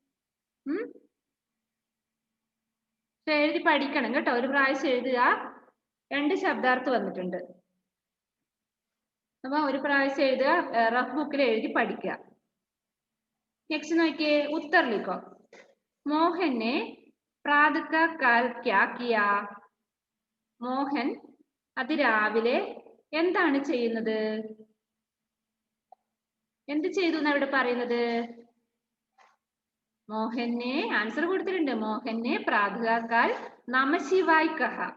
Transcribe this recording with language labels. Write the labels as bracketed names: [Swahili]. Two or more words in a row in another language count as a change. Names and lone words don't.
[Malayalam] എഴുതി പഠിക്കണം കേട്ടോ ഒരു പ്രാവശ്യം എഴുതുക 2 ശബ്ദാർത്ഥം വന്നിട്ടുണ്ട് അപ്പൊ ഒരു പ്രാവശ്യം എഴുതുക, റഫ് ബുക്കിൽ എഴുതി പഠിക്കുക. നെക്സ്റ്റ് നോക്കിയേ, [Hindi] उत्तर लिखो. മോഹൻ ने प्रात का काल क्या किया? [Malayalam] മോഹൻ അതിരാവിലെ എന്താണ് ചെയ്യുന്നത്? എന്ത് ചെയ്തു എന്നാ ഇവിടെ പറയുന്നത്? മോഹനെ ആൻസർ കൊടുത്തിട്ടുണ്ട്. [Hindi] मोहन ने प्रातःकाल नमः शिवाय कहा.